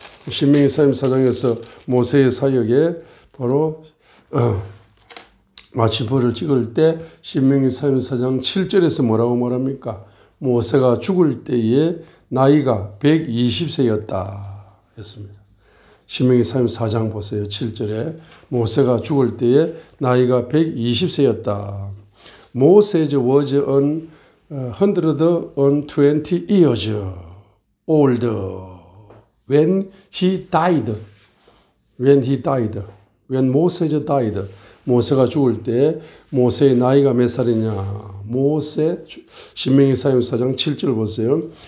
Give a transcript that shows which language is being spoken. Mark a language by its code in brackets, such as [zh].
[ko] 신명기 34장에서 모세의 사역에 바로 마침표를 찍을 때 신명기 34장 7절에서 뭐라고 말합니까? 모세가 죽을 때에 나이가 120세였다 했습니다. 신명기 34장 보세요. 7절에 모세가 죽을 때에 나이가 120세였다. [en] Moses was 120 years old when he died. When Moses died. [ko] 모세가 죽을 때 모세의 나이가 몇 살이냐? 모세 신명기 34장 7절 보세요.